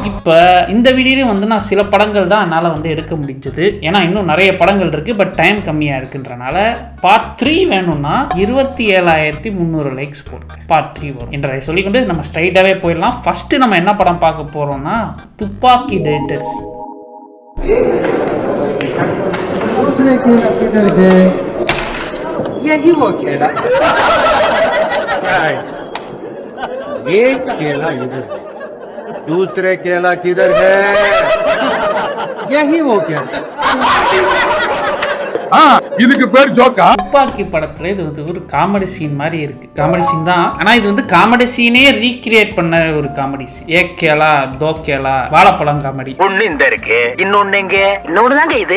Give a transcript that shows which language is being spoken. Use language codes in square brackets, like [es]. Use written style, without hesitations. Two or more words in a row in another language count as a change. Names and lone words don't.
[ta] இப்போ இந்த வீடியோலையும் வந்து நான் சில படங்கள் தான் என்னால் வந்து எடுக்க முடிஞ்சது. ஏன்னா இன்னும் நிறைய படங்கள் இருக்குது, பட் டைம் கம்மியாக இருக்குன்றனால பார்ட் 3 வேணும்னா 27,300 லைக்ஸ் போடுங்க. பார்ட் 3 வரும் என்றதை சொல்லிக்கொண்டு நம்ம ஸ்ட்ரைட்டாகவே போயிடலாம். ஃபஸ்ட்டு நம்ம என்ன படம் பார்க்க போகிறோம்னா துப்பாக்கி டெலிட்டட் சீன். [hi] यही वो खेला एक केला इधर, दूसरे केला किधर है? यही वो खेला. [ta] இதுக்கு பேர் ஜோக்கா? துப்பாக்கி படத்துல இது வந்து ஒரு காமெடி சீன் மாதிரி இருக்கு. காமெடி சீன் தான், ஆனா இது வந்து காமெடி சீனே ரீக்ரியேட் பண்ண ஒரு காமெடி சீன். [hi] ए केला दो केला [ta] வாழைப்பழம் காமெடி. ஒண்ணு இந்த இருக்கு, இன்னொன்னு எங்க? இன்னொன்னு தாங்க இது.